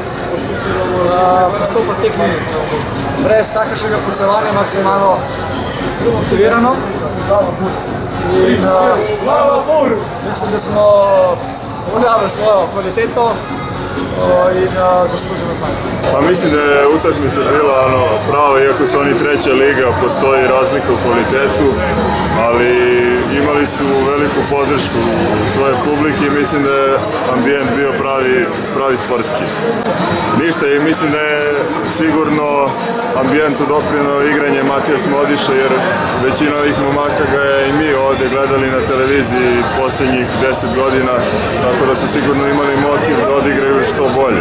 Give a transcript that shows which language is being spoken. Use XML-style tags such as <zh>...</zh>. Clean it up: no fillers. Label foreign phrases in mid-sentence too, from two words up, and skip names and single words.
<sl>Postopek tekmi brez vsakršnega podcevanja, maksimalno motivirano. In mislim, da smo uveljavili svojo kvaliteto in zasluženo znanje.</sl> <hr>Pa mislim da je utakmica bila prava, iako su oni treća liga, postoji razlika u kvalitetu, ali imali su veliku podršku svoje publike i mislim da je ambijent bio pravi sportski. Ništa, i mislim da je sigurno ambijentu doprinio igranje Matija Smodiša, jer većina ovih momaka ga je i mi ovdje gledali na televiziji posljednjih 10 godina, tako da su sigurno imali motiv da odigraju što bolje.</hr>